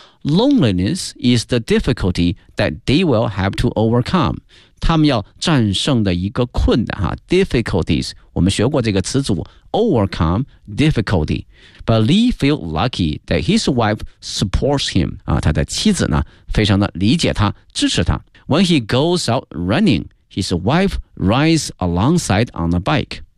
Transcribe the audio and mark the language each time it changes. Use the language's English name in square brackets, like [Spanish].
[English] Loneliness is the difficulty that they will have to overcome. [Chinese] 他们要战胜的一个困难啊 difficulties. 我们学过这个词组 [English] overcome difficulty. But Lee feels lucky that his wife supports him. [Chinese] 啊他的妻子呢非常的理解他支持他。 [English] When he goes out running, his wife rides alongside on the bike.